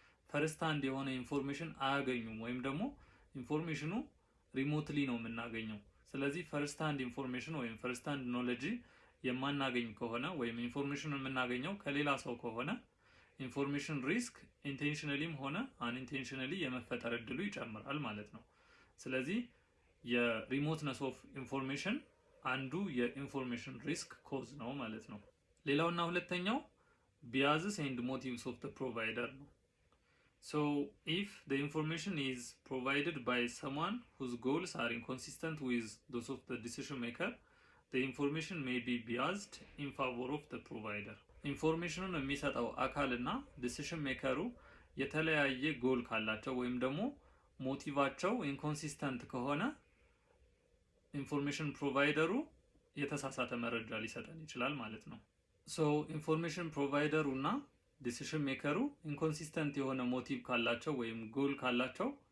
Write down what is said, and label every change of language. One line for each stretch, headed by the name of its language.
Amharic: ፈርስት ሃንድ የሆነ ኢንፎርሜሽን አያገኙም ወይም ደግሞ ኢንፎርሜሽኑ ሪሞትሊ ነው የምናገኘው። ስለዚህ ፈርስት ሃንድ ኢንፎርሜሽን ወይም ፈርስት ሃንድ ኖሌጅ የማናገኝ ከሆነ ወይም ኢንፎርሜሽኑን የምናገኘው ከሌላ ሰው ከሆነ ኢንፎርሜሽን ሪስክ ኢንቴንሽናሊም ሆነ አንኢንቴንሽናሊ የመፈጠር እድሉ ይጨምራል ማለት ነው። ስለዚህ የሪሞትነስ ኦፍ ኢንፎርሜሽን አንዱ የኢንፎርሜሽን ሪስክ ኮዝ ነው ማለት ነው። ሌላውና ሁለተኛው ቢያዝስ ኤንድ ሞቲቭስ ኦፍ ዘ ፕሮቫይደር ነው።
English: So if the information is provided by someone whose goals are inconsistent with those of the decision maker, the information may be biased in favor of the provider.
Amharic: ኢንፎርሜሽኑን የሚሰጠው አካልና ዲሲሽን ሜከሩ የተለያየ ጎል ካላቸው ወይም ደግሞ ሞቲቫቸው ኢንኮንሲስተንት ከሆነ ኢንፎርሜሽን ፕሮቫይደሩ የተሳሳተ መረጃ ሊሰጠን ይችላል ማለት ነው። ሶ ኢንፎርሜሽን ፕሮቫይደሩ እና ዲሲሽን ሜከሩ ኢንኮንሲስተንት የሆነ ሞቲቭ ካላቸው ወይም ጎል ካላቸው